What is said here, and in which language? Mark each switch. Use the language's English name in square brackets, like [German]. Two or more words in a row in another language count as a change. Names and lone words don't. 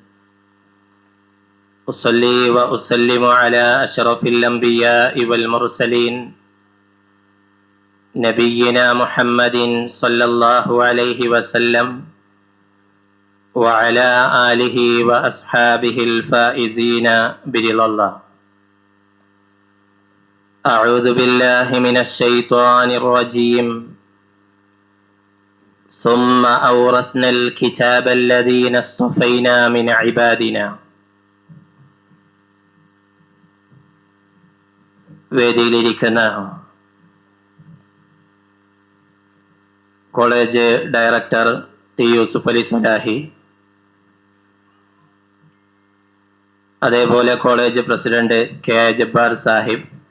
[Arabic] أصلي وأسلم على أشرف الأنبياء والمرسلين نبينا محمد صلى الله عليه وسلم وعلى آله وأصحابه الفائزين برضا الله. أعوذ بالله من الشيطان الرجيم. ثم أورثنا الكتاب الذين اصطفينا من عبادنا. [Malayalam] വേദിയിലിരിക്കുന്ന കോളേജ് ഡയറക്ടർ ടി യൂസുഫ് അലി സലാഹി, അതേപോലെ കോളേജ് പ്രസിഡന്റ് കെ ജബ്ബാർ സാഹിബ്,